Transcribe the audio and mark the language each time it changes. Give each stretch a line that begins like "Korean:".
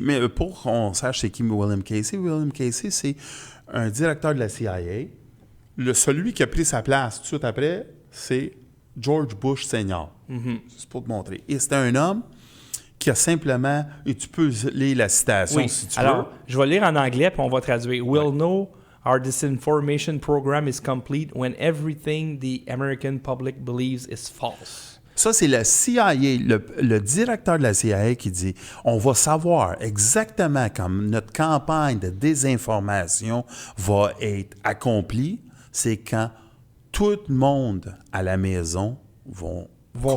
French: Mais pour qu'on sache c'est qui William Casey, c'est un directeur de la CIA. Celui qui a pris sa place tout de suite après, c'est George Bush Senior. C'est pour te montrer. Et c'était un homme qui a simplement... Et tu peux lire la citation Oui. si tu Alors, veux. je vais lire en anglais puis on va traduire.
English: We'll know our disinformation program is complete when everything the American public believes is false.
French: Ça, c'est la CIA, le directeur de la CIA qui dit on va savoir exactement quand notre campagne de désinformation va être accomplie, c'est quand tout le monde à la maison vont croire